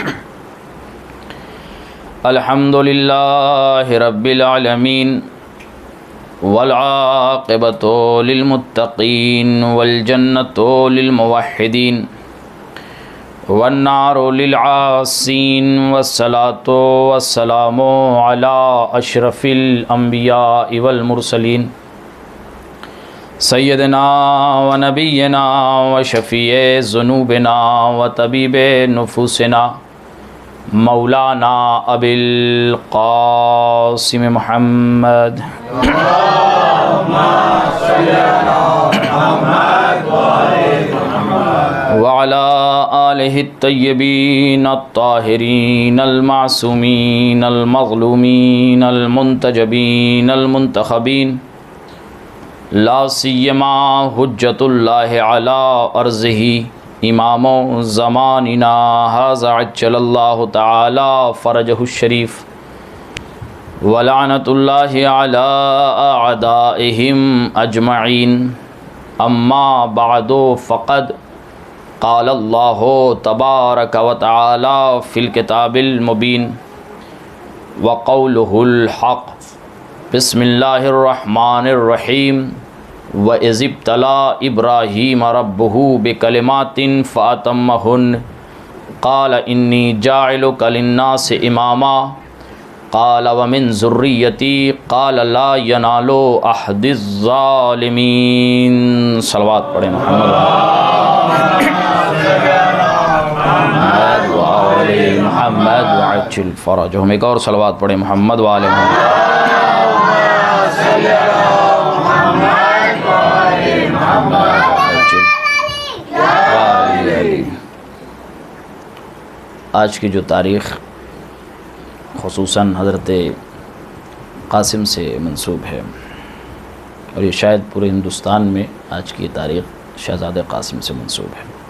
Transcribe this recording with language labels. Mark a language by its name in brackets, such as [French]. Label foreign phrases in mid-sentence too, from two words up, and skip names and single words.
[Arabic] الحمد لله رب العالمين والعاقبة للمتقين والجنة للموحدين والنار للعاصين والصلاة والسلام على أشرف الأنبياء والمرسلين سيدنا ونبينا وشفيع ذنوبنا وطبيب نفوسنا مولانا أبي القاسم محمد وعلى آله الطيبين الطاهرين المعصومين المظلومين المنتجبين المنتخبين لا سيما حجة الله على أرضه إمام زماننا هذا عجل الله تعالى فرجه الشريف ولعنة الله على أعدائهم أجمعين. أما بعد فقد قال الله تبارك وتعالى في الكتاب المبين وقوله الحق. بسم الله الرحمن الرحيم. وإذ ابتلى إبراهيم ربه بكلمات فأتمهن قال إني جاعلك للناس إماما قال ومن ذريتي قال لا ينال عهدي الظالمين. [Urdu] صلوات پڑھے [Arabic] محمد وآل محمد وعجل فرجهم. [Urdu] ایک اور صلوات پڑھے [Arabic] محمد وآل محمد. [Urdu] آج کی جو تاریخ خصوصاً حضرت قاسم سے منسوب ہے اور یہ شاید پورے ہندوستان میں آج کی تاریخ شہزادے قاسم سے منسوب ہے.